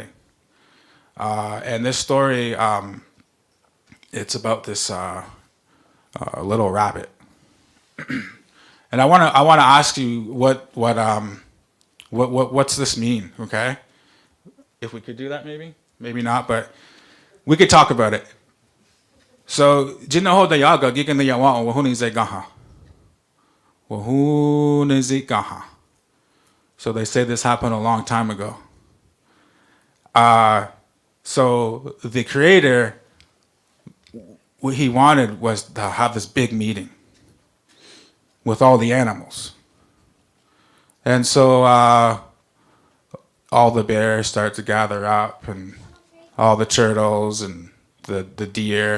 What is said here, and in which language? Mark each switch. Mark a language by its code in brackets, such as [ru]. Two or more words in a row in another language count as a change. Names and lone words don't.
[en] And this story, it's about this little rabbit. And I want to ask you what's this mean? Okay, if we could do that, maybe not, but we could talk about it. So, jinaho da yaga gigan da yawa wahuni ze gaha. Wahuni ze gaha. So they say this happened a long time ago. So the creator, what he wanted was to have this big meeting with all the animals. And so all the bears start to gather up, and all the turtles and the deer.